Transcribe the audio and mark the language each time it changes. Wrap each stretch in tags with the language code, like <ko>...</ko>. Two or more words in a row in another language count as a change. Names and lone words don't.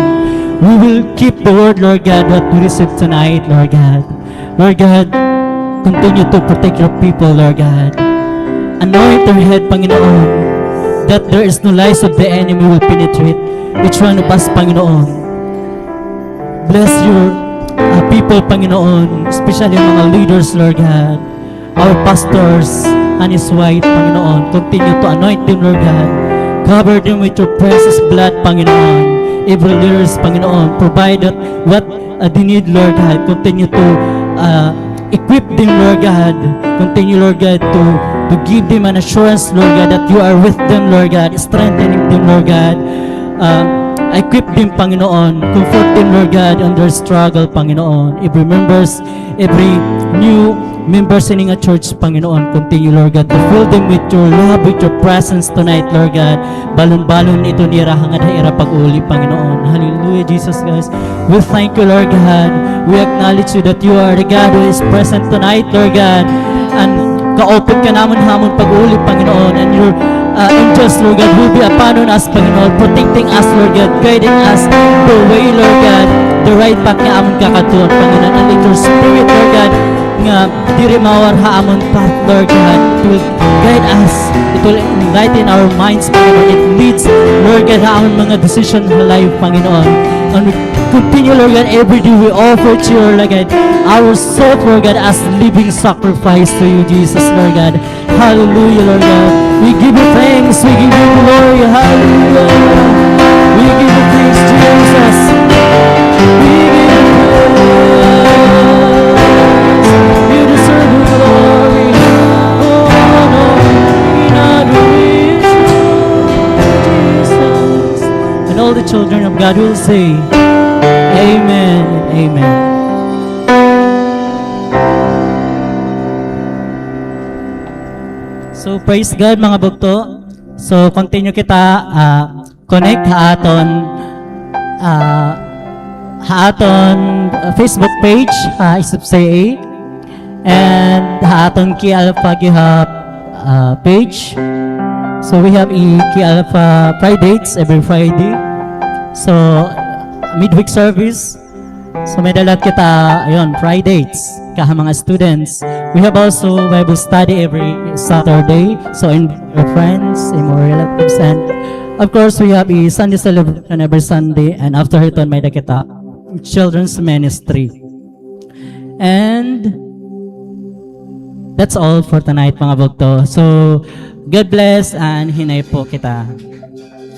<en>We will keep the word, Lord God, that we receive tonight, Lord God. Lord God, continue to protect your people, Lord God. Anoint their head, Panginoon, that there is no lies of the enemy will penetrate each one of us, Panginoon. Bless your people, Panginoon, especially mga leaders, Lord God, our pastors, and his wife, Panginoon. Continue to anoint them, Lord God. Cover them with your precious blood, Panginoon. Every leaders, Panginoon. Provide that what they need, Lord God. Continue to equip them, Lord God. Continue, Lord God, to give them an assurance, Lord God, that you are with them, Lord God. Strengthening them, Lord God. Equip them, Panginoon. Comfort them, Lord God, on their struggle, Panginoon. Every members, every new members in a church, Panginoon, continue, Lord God, to fill them with your love, with your presence tonight, Lord God.</en> <war>Balon-balon ito nira hangad haira pag-uli, Panginoon.</war> <en>Hallelujah, Jesus, guys. We thank you, Lord God. We acknowledge you that you are the God who is present tonight, Lord God.</en> <war>And kaopit ka naman hamon pag-uli, Panginoon.</war> <en>And your angels, Lord God, will be upon us, Panginoon, protecting us, Lord God, guiding us the way, Lord God, the right path</en> <war>nga amon kakatuon,</war> <en>Panginoon. And let your spirit, Lord God,</en> <war>nga diri mawar ha amon path,</war> <en>Lord God. It will guide us. It will enlighten our minds, Panginoon. It leads, Lord God,</en> <war>ha amon mga decision sa life,</war> <en>Panginoon. And we continue, Lord God, every day we offer to you, Lord God, our self, Lord God, as living sacrifice to you, Jesus, Lord God. Hallelujah, Lord God. We give you thanks. We give you glory. Hallelujah. We give you thanks, Jesus. We give you praise. You deserve the glory, honor, and adoration, Jesus. And all the children of God will say, Amen and Amen. So praise God,</en> <war>mga bugto. So continue kita connect haaton Facebook page isupsay and haaton Ki Alpha Gihap page.</war> <en>So we have Ki Alpha Fridays every Friday. So midweek service.</en> <war>So may dalat kita ayun Fridays kaha mga students.</war> <en>We have also Bible study every Saturday. So in our friends, in our relatives, and of course we have a Sunday celebration every Sunday.</en> <war>And after ito may da kita</war> <en>children's ministry. And that's all for tonight,</en> <war>mga bugto.</war> <en>So God bless and</en> <war>hinay po kita.</war>